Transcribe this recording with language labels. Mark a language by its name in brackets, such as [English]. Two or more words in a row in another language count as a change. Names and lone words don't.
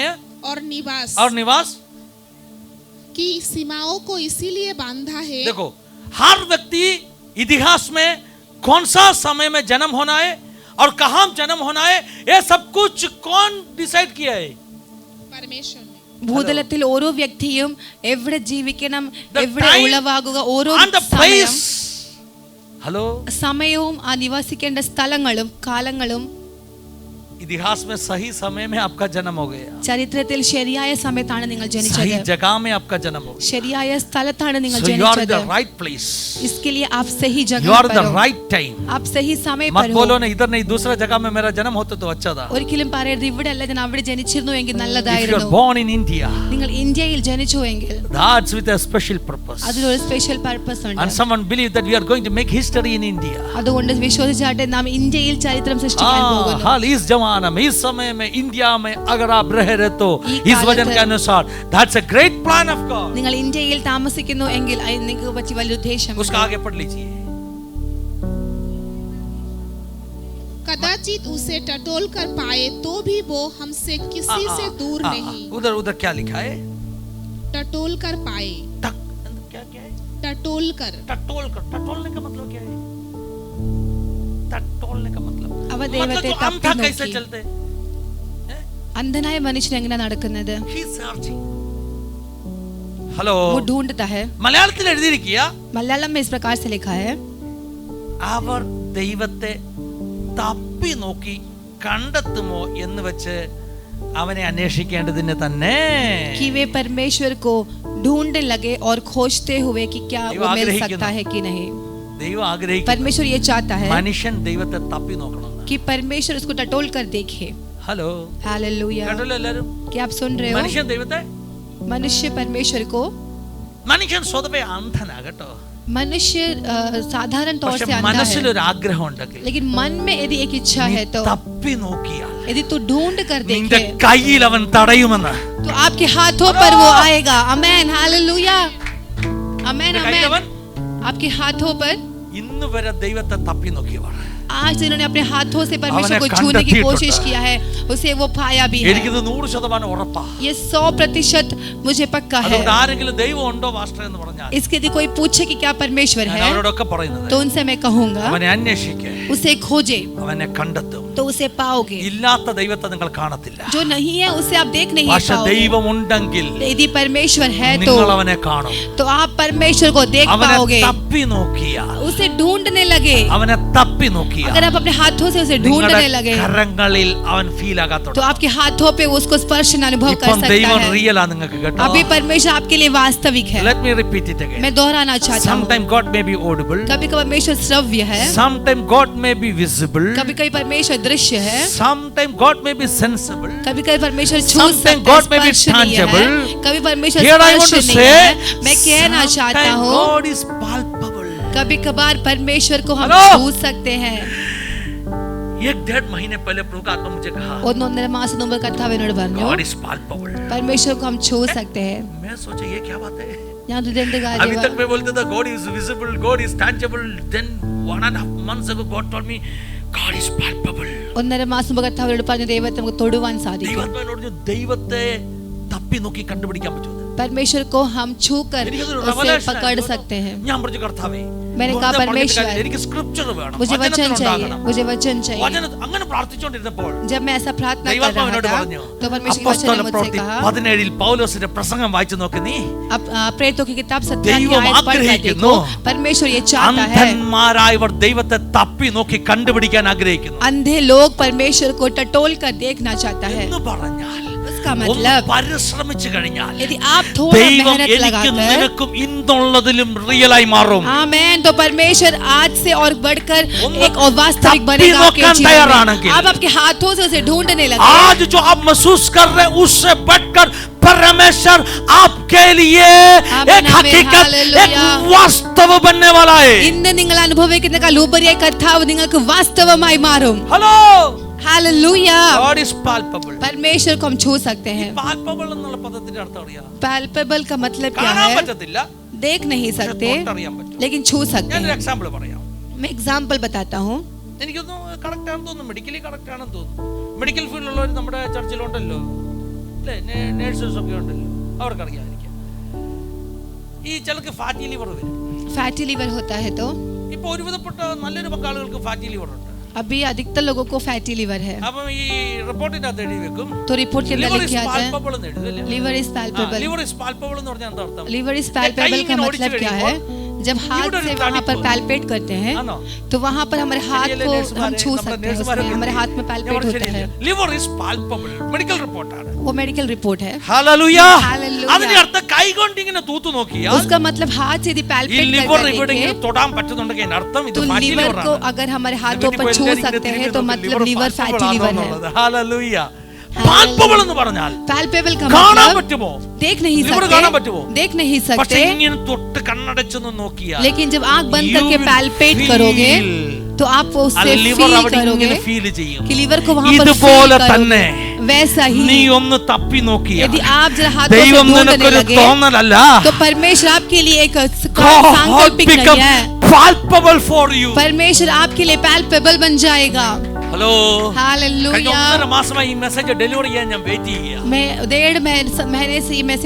[Hindi] और निवास की की सीमाओं को इसीलिए बांधा है. देखो, हर व्यक्ति इतिहास में कौन सा समय में जन्म होना है और कहाँ जन्म होना है, ये सब कुछ कौन डिसाइड किया है? परमेश्वर ने. [Malayalam] ഭൂതലത്തിൽ ഓരോ വ്യക്തിയും എവിടെ ജീവിക്കണം, [English] The [Malayalam] എവിടെ [English] time [Malayalam] ഉളവാകുക, ഓരോ [English] and the place. हेलो, [Malayalam] സമയവും ആ നിവസിക്കേണ്ട സ്ഥലങ്ങളും കാലങ്ങളും [Hindi] इतिहास में सही समय में आपका जन्म हो गया, [Malayalam] ചരിത്രത്തിൽ ശരിയായ സമയത്താണ് നിങ്ങൾ [Hindi] सही [Malayalam] ജനിച്ചത്, [Hindi] जगह में आपका जन्म हो गया. [Malayalam] ശരിയായ സ്ഥലത്താണ് നിങ്ങൾ [English] So you are in [Malayalam] ജനിച്ചത്. [English] the right place. [Hindi] इसके लिए आप सही [English] You [Hindi] जगह [English] are in [Hindi] पर [English] the [Hindi] हो, [English] right time. [Hindi] आप सही समय मत पर हो. बोलो ना इधर नहीं, दूसरा जगह में मेरा जन्म होता तो अच्छा था. [Malayalam] ഒരിക്കലും പറയരുത് ഇവിടെ അല്ല ഞാൻ അവിടെ ജനിച്ചിരുന്നു എങ്കിൽ [English] If you are [Malayalam] നല്ലതായിരുന്നു. [English] born in India, [Malayalam] നിങ്ങൾ ഇന്ത്യയിൽ ജനിച്ചു എങ്കിൽ [English] that's with a special purpose. [Malayalam] അതിലൊരു [English] special purpose And [Malayalam] ഉണ്ട്. [English] someone believe that we are going to make history in India. [Malayalam] അതുകൊണ്ട് വിശ്വസിച്ചാട്ടെ നാം ഇന്ത്യയിൽ ചരിത്രം സൃഷ്ടിക്കാൻ പോകുന്നു. [Hindi] हाल इस जमाना में, इस समय में, इंडिया में अगर आप रह रहे तो ये इस वचन कालत के अनुसार, [English] that's a great plan of God. [Malayalam] നിങ്ങൾ ഇന്ത്യയിൽ താമസിക്കുന്നു എങ്കിൽ അത് നിങ്ങൾക്ക് പറ്റി വലിയ ഉദ്ദേശം. [Hindi] उसका आगे पढ़ लीजिए. कदाचित उसे टटोल कर पाए तो भी वो हमसे किसी से दूर नहीं. उधर उधर क्या लिखा है? टटोल कर पाए, टक, क्या क्या है? टटोल कर. टटोलने का मतलब क्या है? टटोलने का मतलब [Malayalam] അവ ദൈവത്തെ [Hindi] तो अंधा [Malayalam] തപ്പി [Hindi] कैसे [Malayalam] നോക്കി. [Hindi] चलते? [Malayalam] अंधനായ മനുഷ്യൻ എങ്ങനെ നടക്കുന്നത്? [English] He is searching. [Hindi] हेलो, वो ढूंढता है. [Malayalam] മലയാളത്തിൽ എഴുതിയിരിക്കുക, [Hindi] मलयालम में इस प्रकार से लिखा है, [Malayalam] അവർ ദൈവത്തെ തപ്പി നോക്കി കണ്ടെത്തുമോ എന്ന് വെച്ച് അവനെ അന്വേഷിക്കേണ്ടതിന് തന്നെ. [Hindi] कि वे परमेश्वर को ढूंढने लगे और खोजते हुए कि क्या [Malayalam] ദൈവം [Hindi] वो मिल [Malayalam] ആഗ്രഹിക്കുന്നു. [Hindi] सकता है कि नहीं. [Malayalam] ദൈവം ആഗ്രഹിക്കുന്നു [Hindi] परमेश्वर ये चाहता है [Malayalam] മനുഷ്യൻ ദൈവത്തെ തപ്പി നോക്കണം. [Hindi] कि परमेश्वर उसको टटोल कर देखे. [Malayalam] ഹലോ, [Hindi] हालेलुया. [Malayalam] കേട്ടല്ലോ എല്ലാരും? [Hindi] क्या आप सुन रहे हो? [Malayalam] മനുഷ്യൻ ദൈവത്തെ, [Hindi] मनुष्य परमेश्वर को, [Malayalam] മനുഷ്യൻ സ്വതവേ അന്ധനാ കേട്ടോ. [Hindi] मनुष्य साधारण तौर [Malayalam] പക്ഷെ [Hindi] से अंधा [Malayalam] മനസ്സിൽ [Hindi] है, [Malayalam] ഒരു ആഗ്രഹം ഉണ്ടെങ്കിൽ, [Hindi] लेकिन मन में यदि एक इच्छा [Malayalam] നീ [Hindi] है तो [Malayalam] തപ്പി നോക്കിയാൽ [Hindi] यदि तू ढूंढ कर [Malayalam] നിന്റെ [Hindi] देखे [Malayalam] കയ്യിൽ അവൻ തടയുമെന്ന്. [Hindi] तो आपके हाथों पर वो आएगा. आमेन, हालेलुया, आमेन, [Malayalam] നിന്റെ കയ്യിൽ അവൻ [Hindi] आमेन. आपके हाथों पर [Malayalam] ഇന്ന് വരെ ദൈവത്തെ തപ്പി നോക്കിയവർ, [Hindi] आज जिन्होंने अपने हाथों से परमेश्वर [Malayalam] അവനെ [Hindi] को छूने की [Malayalam] കണ്ടെത്തിയിട്ടുണ്ട്. [Hindi] कोशिश किया है, उसे वो पाया भी है. [Malayalam] എനിക്കിത് 100% ഉറപ്പാ. [Hindi] ये 100% मुझे पक्का है. [Malayalam] അതുകൊണ്ട് ആരെങ്കിലും ദൈവം ഉണ്ടോ പാസ്റ്റർ എന്ന് പറഞ്ഞാൽ [Hindi] इसके यदि कोई पूछे कि क्या परमेश्वर [Malayalam] ഞാൻ [Hindi] है, [Malayalam] അവരോടൊക്കെ പറയുന്നത്, [Hindi] तो उनसे मैं कहूंगा [Malayalam] അവനെ അന്വേഷിക്കേ, [Hindi] उसे खोजे, [Malayalam] അവനെ കണ്ടെത്തും. [Hindi] तो उसे पाओगे। [Malayalam] ഇല്ലാത്ത ദൈവത്തെ നിങ്ങൾ കാണത്തില്ല. [Hindi] जो नहीं है उसे आप देख नहीं [Malayalam] പക്ഷേ [Hindi] पाओगे। [Malayalam] ദൈവം ഉണ്ടെങ്കിൽ [Hindi] यदि परमेश्वर है [Malayalam] നിങ്ങൾ അവനെ കാണും. [Hindi] तो आप परमेश्वर को देख [Malayalam] അവനെ [Hindi] पाओगे। [Malayalam] തപ്പി നോക്കിയാൽ, [Hindi] उसे ढूंढने लगे, [Malayalam] അവനെ തപ്പി നോക്കിയാൽ [Hindi] अगर आप अपने हाथों से उसे ढूंढने लगे [Malayalam] കരങ്ങളിൽ അവൻ ഫീൽ [Hindi] तो [Malayalam] ആകാത്തോണ്ട് [Hindi] आपके हाथों पे उसको स्पर्श अनुभव कर [Malayalam] ഇപ്പം [Hindi] सकता [Malayalam] ദൈവം [Hindi] है। [Malayalam] റിയലാ നിങ്ങൾക്ക് കേട്ടോ. [Hindi] अभी परमेश्वर आपके लिए वास्तविक है। [English] Let me repeat it again. [Hindi] मैं दोहराना चाहता हूँ। [English] Sometimes God may be audible. [Hindi] कभी कभी परमेश्वर श्रव्य है, [English] Sometimes God may be visible. [Hindi] कभी कभी परमेश्वर दृश्य है, [English] Sometimes God may be sensible. [Hindi] कभी कभी परमेश्वर छू [English] Sometimes [Hindi] सकता है, [English] God may be [Hindi] स्पर्शनीय है, [English] tangible. [Hindi] कभी परमेश्वर [English] Here I want to [Hindi] स्पर्शनीय [English] say, [Hindi] है। मैं कहना चाहता [English] sometimes [Hindi] हूँ [English] God is palpable. [Hindi] कभी कभार परमेश्वर को हम Hello? छू सकते हैं। 1-1.5 महीने पहले प्रभु का आत्मा मुझे कहा, [Malayalam] 1.5 മാസം മുമ്പ് കർത്താവിനോട് പറഞ്ഞു [English] God is palpable. [Hindi] परमेश्वर को हम छू सकते हैं। मैं सोचा ये क्या बात है? [Malayalam] ഞാൻ ഇതെന്ത് [Hindi] अभी [Malayalam] കാര്യമാണ്? [Hindi] तक मैं बोलता था [English] God is visible, God is tangible. Then 1.5 months ago God told me God is palpable. [Malayalam] 1.5 മാസം മുമ്പ് കർത്താവിനോട് പറഞ്ഞു ദൈവത്തെ നമുക്ക് തൊടുവാൻ സാധിക്കും। ദൈവത്തോട് ദൈവത്തെ തപ്പി നോക്കി കണ്ടുപിടിക്കാൻ പറ്റും. [Hindi] परमेश्वर को हम छू कर उसे पकड़ सकते हैं। [Malayalam] ഞാൻ പറഞ്ഞു കർത്താവേ, [Hindi] मैंने कहा परमेश्वर [Malayalam] എനിക്ക് സ്ക്രിപ്ചർ വേണം, [Hindi] मुझे वचन चाहिए, मुझे वचन चाहिए। [Malayalam] അങ്ങനെ പ്രാർത്ഥിച്ചുകൊണ്ടിരുന്നപ്പോൾ [Hindi] जब मैं ऐसा प्रार्थना कर [Malayalam] ദൈവാത്മാവിനോട് [Hindi] रहा था [Malayalam] പറഞ്ഞു, [Hindi] तो परमेश्वर के वचन ने मुझसे [Malayalam] അപ്പോസ്തല [Hindi] कहा, [Malayalam] 17 പൗലോസിന്റെ പ്രസംഗം വായിച്ചു നോക്ക് നീ. [Hindi] अब प्रेरितों की किताब 17 की [Malayalam] ദൈവം [Hindi] आयत पढ़ कर [Malayalam] ആഗ്രഹിക്കുന്നു, [Hindi] देखो। परमेश्वर ये चाहता है [Malayalam] അന്ധന്മാരായവർ ദൈവത്തെ തപ്പി നോക്കി കണ്ടുപിടിക്കാൻ ആഗ്രഹിക്കുന്നു [Hindi] अंधे लोग परमेश्वर को टटोल कर देखना चाहता है। [Malayalam] എന്ന് പറഞ്ഞാൽ [Hindi] उसका [Malayalam] ഒന്ന് [Hindi] मतलब [Malayalam] പരിശ്രമിച്ചു കഴിഞ്ഞാൽ [Hindi] यदि आप थोड़ा [Malayalam] ദൈവം [Hindi] मेहनत [Malayalam] എനിക്കും [Hindi] लगाकर, [Malayalam] നിനക്കും ഇന്നുള്ളതിലും റിയലായി മാറും. [Hindi] आमेन, तो परमेश्वर आज से और बढ़कर [Malayalam] ഒന്ന് [Hindi] एक और वास्तविक [Malayalam] തപ്പി [Hindi] बनेगा आपके [Malayalam] നോക്കാൻ [Hindi] जीवन [Malayalam] തയ്യാറാണെങ്കിൽ, [Hindi] में। आप आपके हाथों से उसे ढूंढने लगे। आज जो आप महसूस कर रहे हैं उससे बढ़कर परमेश्वर आपके लिए आमीन, एक हकीकत, हालेलुया। एक वास्तव बनने वाला है. [Malayalam] ഇന്ന് നിങ്ങൾ അനുഭവിക്കുന്നതിനേക്കാൾ ഉപരിയായി കർത്താവ് നിങ്ങൾക്ക് വാസ്തവമായി മാറും। ഹലോ, [Hindi] हालेलुया। [English] God is palpable. [Hindi] परमेश्वर को हम छू सकते हैं। [Malayalam] palpable എന്നുള്ള പദത്തിന്റെ അർത്ഥം അറിയാം? [Hindi] पैल्पेबल का मतलब क्या [Malayalam] കാണാൻ [Hindi] है? [Malayalam] പറ്റത്തില്ല, [Hindi] देख नहीं [Malayalam] പക്ഷേ [Hindi] सकते [Malayalam] തൊട്ടറിയാൻ പറ്റും. [Hindi] लेकिन छू सकते [Malayalam] ഞാനൊരു [Hindi] हैं। [Malayalam] എക്സാമ്പിൾ പറയാം. [Hindi] मैं एग्जांपल बताता हूँ। [Malayalam] എനിക്കൊന്ന് കറക്റ്റ് ആണെന്ന് തോന്നുന്നു, [English] medically correct [Malayalam] ആണെന്ന് തോന്നുന്നു. മെഡിക്കൽ ഫീൽഡിലുള്ളവർ നമ്മുടെ ചർച്ചിലുണ്ടല്ലോ, അല്ലേ? നേഴ്സസ് ഒക്കെ ഉണ്ടല്ലോ, അവർക്കറിയാമായിരിക്കും. ഈ ചിലർക്ക് [English] fatty liver [Malayalam] വരും. [English] fatty liver [Hindi] होता है तो [Malayalam] ഇപ്പൊ ഒരുവിധപ്പെട്ട നല്ലൊരു പങ്കാളികൾക്ക് [English] fatty liver [Malayalam] ഉണ്ട്. [Hindi] अभी अधिकतर लोगों को [English] fatty liver [Hindi] है। [Malayalam] അപ്പം ഈ റിപ്പോർട്ടിന്റെ അകത്ത് എഴുതി വെക്കും, [Hindi] तो रिपोर्ट के अंदर [Malayalam] ലിവർ [Hindi] लिखा [Malayalam] ഇസ് [Hindi] आता है [Malayalam] പാൽപ്പബിൾ എന്ന് എഴുതും, അല്ലേ? [English] liver is palpable. liver is palpable [Malayalam] എന്ന് പറഞ്ഞാൽ എന്താ അർത്ഥം? [English] liver is palpable [Hindi] का मतलब क्या है? जब हाथ से वहाँ पर पैल्पेट करते हैं तो वहाँ पर हमारे हाथ को हम छू सकते हैं, उसमें हमारे हाथ में पैल्पेट होता है। [English] liver is palpable [Malayalam] മെഡിക്കൽ റിപ്പോർട്ടാണ്. [Hindi] वो [English] medical report [Hindi] है। [Malayalam] ഹല്ലേലൂയ. Hallelujah. അതിന്റെ അർത്ഥം കൈകൊണ്ട് ഇങ്ങനെ തൂത്തു നോക്കിയാൽ [Hindi] उसका मतलब हाथ से यदि [Malayalam] ഈ [Hindi] पैल्पेट [Malayalam] ലിവർ [Hindi] करके [Malayalam] ഇവിടെ ഇങ്ങനെ [Hindi] देखें [Malayalam] തൊടാൻ പറ്റുന്നുണ്ടെങ്കിൽ അതിന്റെ അർത്ഥം ഇത് [Hindi] तो [Malayalam] ഫാറ്റി [Hindi] लीवर [Malayalam] ലിവർ [Hindi] को [Malayalam] ആണ്. [Hindi] अगर हमारे हाथों पर छू सकते हैं तो मतलब लीवर [English] fatty liver [Hindi] है। [Malayalam] ഹല്ലേലൂയ. പാൽപ്പബിൾ എന്ന് പറഞ്ഞാൽ [Hindi] पैल्पेबल का [Malayalam] കാണാൻ [Hindi] मतलब [Malayalam] പറ്റുമോ? [Hindi] देख नहीं [Malayalam] ലിവർ കാണാൻ [Hindi] सकते, [Malayalam] പറ്റുമോ? [Hindi] देख नहीं [Malayalam] പക്ഷെ [Hindi] सकते, [Malayalam] ഇങ്ങനെ തൊട്ട് കണ്ണടച്ചൊന്ന് നോക്കിയാൽ [Hindi] लेकिन जब आंख बंद [English] You [Hindi] करके [English] will [Hindi] पैल्पेट [English] feel. [Hindi] करोगे तो आप उससे [Malayalam] ലിവർ [Hindi] फील [Malayalam] അവിടെ [Hindi] करोगे [Malayalam] ഇങ്ങനെ ഫീൽ ചെയ്യും. [Hindi] कि लीवर को वहां पर [Malayalam] ഇതുപോലെ [Hindi] फील [Malayalam] തന്നെ [Hindi] करोगे। वैसा [Malayalam] നീ [Hindi] ही [Malayalam] ഒന്ന് തപ്പി നോക്കിയാൽ [Hindi] यदि आप जरा हाथों से [Malayalam] ദൈവം [Hindi] ढूंढने [Malayalam] നിനക്കൊരു [Hindi] लगे [Malayalam] തോന്നലല്ല, [Hindi] तो परमेश्वर आपके लिए एक [English] God [Hindi] सांकल्पिक [English] become [Hindi] नहीं है, [English] palpable for you. [Hindi] परमेश्वर आपके लिए पैल्पेबल बन जाएगा। [Malayalam] ഹലോ, കഴിഞ്ഞ [Hindi] हालेलुया। [Malayalam] 1.5 മാസമായി ഈ [English] message delivery [Malayalam] ചെയ്യാൻ ഞാൻ വെയിറ്റ് ചെയ്യുക. [Hindi] मैं 1.5 महीने से ये मैसेज